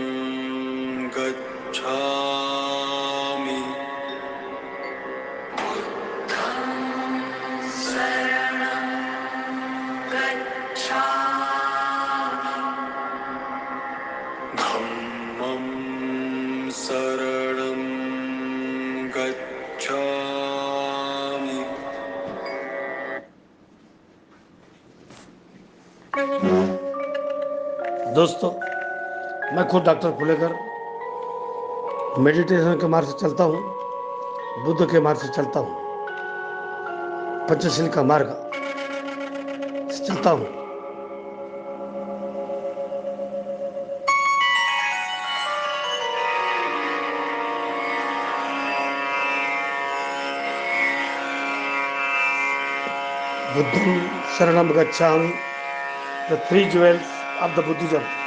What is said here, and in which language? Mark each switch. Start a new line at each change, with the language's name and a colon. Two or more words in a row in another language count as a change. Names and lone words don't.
Pali: गच्छामि धम्मं शरणं गच्छामि
Hindi: दोस्तों, मैं खुद डॉक्टर फुलेकर मेडिटेशन के मार्ग से चलता हूँ, बुद्ध के मार्ग से चलता हूँ, पंचशील का मार्ग से चलता हूँ।
Pali: बुद्धं शरणं गच्छामि,
English: the three jewels of the Buddhism.